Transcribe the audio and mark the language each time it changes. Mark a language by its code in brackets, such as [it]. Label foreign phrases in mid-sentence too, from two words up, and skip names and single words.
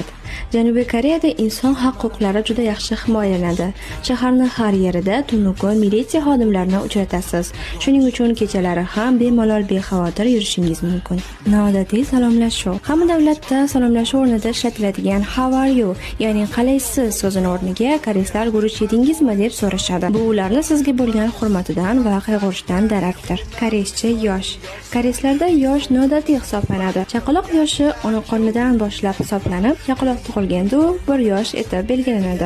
[uz] Janubiy Koreyada inson huquqlari juda yaxshi himoyalanadi. Shaharning har yerida tunu-kun militsiya xodimlarini uchratasiz. Shuning uchun kechalari ham bemalol bexavotir yurishingiz mumkin. Noodatiy salomlashuv. Hamma davlatda salomlashuv o'rnida ishlatiladigan [en] how are you, [uz] ya'ni qalaysiz so'zini o'rniga koreyslar guruch yedingizmi deb so'rashadi. Bu ularni sizga bo'lgan hurmatidan va qayg'urishidan darakdir. Koreyscha yosh. Koreyslarda yosh noodatiy hisoblanadi. Chaqaloq yoshi ona qornidan boshlab hisoblanib, chaqaloq tug'ilganda u 1 yosh etib belgilanadi.